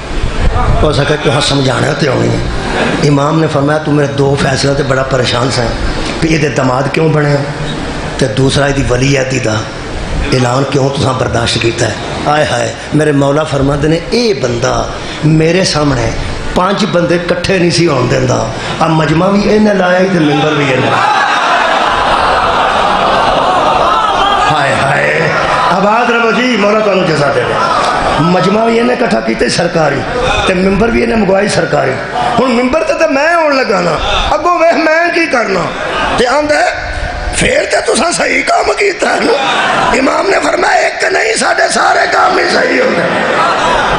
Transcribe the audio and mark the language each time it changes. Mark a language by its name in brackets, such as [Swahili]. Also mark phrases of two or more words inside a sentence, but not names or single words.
[Punjabi] اس آخیا کہ ہاں سمجھانا تو آنی ہے. امام نے فرمایا تو میرے 2 فیصلے تے بڑا پریشان سا کہ یہ دماد کیوں بنے تے دوسرا یہ ولی عہدی دا اعلان کیوں تساں برداشت کیتا ہے. آئے ہائے میرے مولا فرماندے نے اے بندہ میرے سامنے 5 بندے کٹھے نہیں سی ہون دیندا. اب مجمع بھی انہیں لایا تے ممبر بھی انہیں. ہائے ہائے آباد رہو جی مولا تعالی جزا دے. مجمع بھی انہیں کٹھا کیتے سرکاری تے ممبر بھی انہیں منگوائی سرکاری. ہن ممبر تے میں ہون لگا نا اگوں ویکھ میں کی کرنا تے آندا پھر تے تساں صحیح کام کیتا ہے. امام نے فرمایا ایک نہیں ساڈے سارے کام ہی صحیح ہوندے.